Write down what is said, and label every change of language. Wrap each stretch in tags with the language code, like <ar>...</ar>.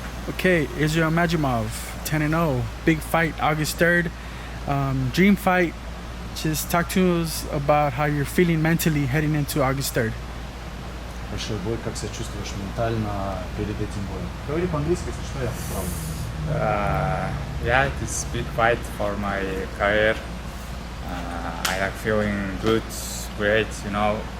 <en>Okay, Israil Madrimov, 10-0, big fight, August 3rd. Dream fight. Just talk to us about how you're feeling mentally heading into August 3rd.</en> <ru>Большой бой, как себя чувствуешь ментально перед этим боем? Говори по-английски, если что, я поправлю.</ru> <en>Yeah, it is big fight for my career. I am feeling good, great, you know.</en>